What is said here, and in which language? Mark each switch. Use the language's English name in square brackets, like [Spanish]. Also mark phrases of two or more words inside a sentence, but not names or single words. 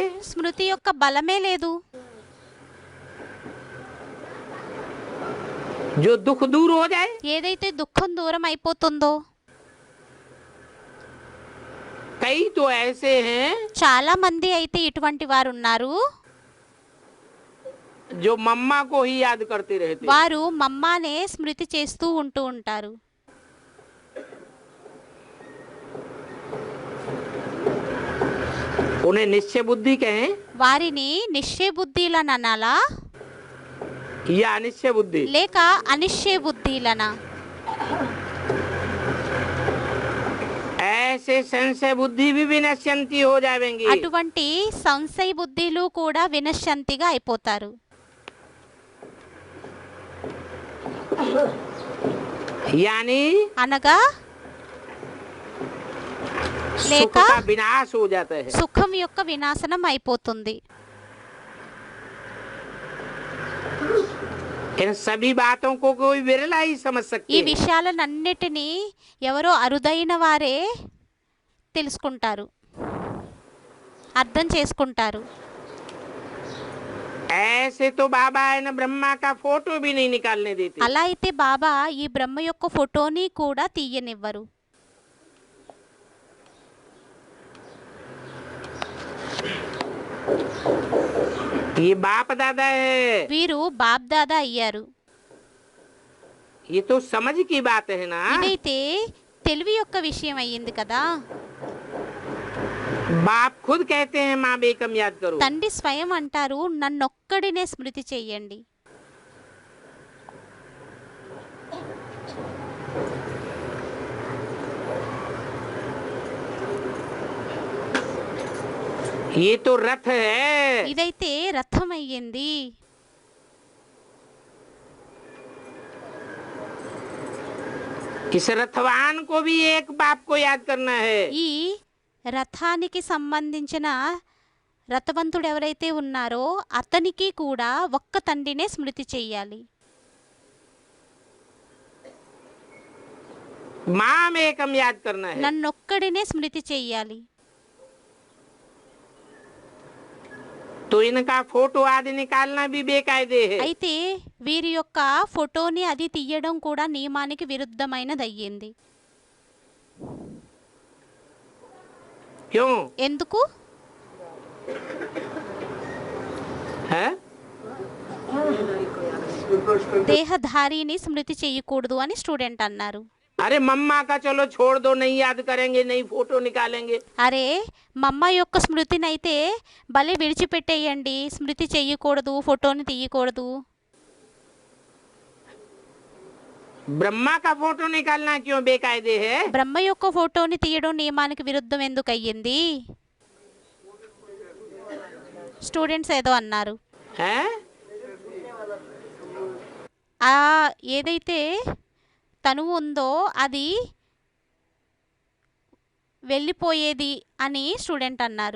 [Telugu] స్మృతి యొక్క బలమే లేదు. [Hindi] जो दुख दूर हो जाए, [Telugu] ఏదైతే దుఃఖం దూరం అయిపోతుందో. [Hindi] कई तो ऐसे हैं [Telugu] చాలా మంది అయితే ఇటువంటి వారు ఉన్నారు. [Hindi] जो मम्मा को ही याद करते रहते हैं। [Telugu] వారు మమ్మానే స్మృతి చేస్తూ ఉంటూ ఉంటారు. [Hindi] उन्हें निश्चय बुद्धि कहें [Telugu] వారిని నిశ్చయ బుద్ధిలను అనాలా [Hindi] या अनिश्चय बुद्धि? [Telugu] లేక అనిశ్చయ బుద్ధిలనా? [Hindi] ऐसे संशय बुद्धि भी विनश्यंती हो जाएंगी। [Telugu] అటువంటి సంశయ బుద్ధిలు కూడా వినశ్యంతిగా అయిపోతారు. [Hindi] यानी [Telugu] అనగా [Hindi] सुख लेका का विनाश हो जाता है। [Telugu] సుఖం యొక్క వినాశనం అయిపోతుంది. [Hindi] इन सभी बातों को कोई विरला ही समझ [Telugu] ఈ [Hindi] सकती है। [Telugu] విషయాలన్నిటినీ ఎవరో అరుదైన వారే తెలుసుకుంటారు, అర్థం చేసుకుంటారు. [Hindi] ऐसे तो बाबा है न ब्रह्मा का फोटो भी नहीं निकालने देते। [Telugu] అలా అయితే బాబా ఈ బ్రహ్మ యొక్క ఫోటోని కూడా తీయనివ్వరు. [Hindi] ये बाप दादा है, [Telugu] వీరు బాప్ దాదా అయ్యారు. [Hindi] ये तो समझ की बात है ना। [Telugu] ఇదైతే తెలివి యొక్క విషయం అయ్యింది కదా. [Hindi] बाप खुद कहते हैं [Sanskrit] माँ बेकम [Hindi] याद करो। [Telugu] తండ్రి స్వయం అంటారు, నన్నొక్కడినే స్మృతి చెయ్యండి. [Hindi] ये तो रथ है। [Telugu] ఇదైతే రథం అయ్యింది. [Hindi] इस रथवान को भी एक बाप को याद करना है। [Telugu] ఈ రథానికి సంబంధించిన రథవంతుడు ఎవరైతే ఉన్నారో అతనికి కూడా ఒక్క తండ్రినే స్మృతి చెయ్యాలి. [Sanskrit] माम एकम [Hindi] याद करना है। [Telugu] నన్నొక్కడినే స్మృతి చెయ్యాలి. [Hindi] तो इनका फोटो आदि निकालना भी बेकायदे है। [Telugu] అయితే వీరి యొక్క ఫోటోని అది తీయడం కూడా నియమానికి విరుద్ధమైనది అయ్యింది. [Hindi] क्यों [Telugu] ఎందుకు? [Hindi] है? [Telugu] దేహధారిని స్మృతి చేయకూడదు అని స్టూడెంట్ అన్నారు. [Hindi] अरे मम्मा का चलो छोड़ दो, नहीं याद करेंगे, नहीं फोटो निकालेंगे। [Telugu] అరే మమ్మ యొక్క స్మృతిని అయితే భలే విడిచిపెట్టేయండి, స్మృతి చెయ్యకూడదు, ఫోటోని తీయకూడదు. [Hindi] ब्रह्मा का फोटो निकालना क्यों बेकायदे है? [Telugu] బ్రహ్మ యొక్క ఫోటోని తీయడం నియమానికి విరుద్ధం ఎందుకు అయ్యింది? స్టూడెంట్స్ ఏదో అన్నారు. [Hindi] हैं? [Telugu] ఆ ఏదైతే తనువు ఉందో అది వెళ్ళిపోయేది అని స్టూడెంట్ అన్నారు.